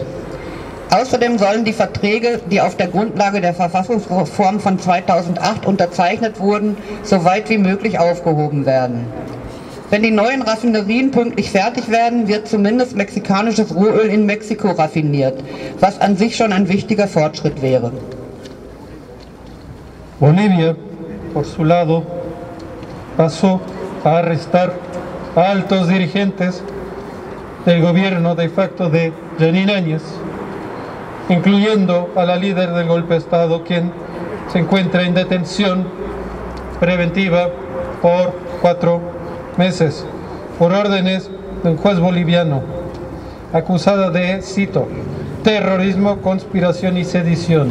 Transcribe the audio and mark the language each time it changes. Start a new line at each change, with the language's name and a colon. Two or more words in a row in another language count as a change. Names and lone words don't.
German: Außerdem sollen die Verträge, die auf der Grundlage der Verfassungsreform von 2008 unterzeichnet wurden, so weit wie möglich aufgehoben werden. Wenn die neuen Raffinerien pünktlich fertig werden, wird zumindest mexikanisches Rohöl in Mexiko raffiniert, was an sich schon ein wichtiger Fortschritt wäre.
Spanish: Bolivia, por su lado, pasó a arrestar a altos dirigentes del gobierno de facto de Jeanine Áñez, incluyendo a la líder del golpe de Estado, quien se encuentra en detención preventiva por 4 meses, por órdenes de un juez boliviano, acusada de, cito, terrorismo, conspiración y sedición.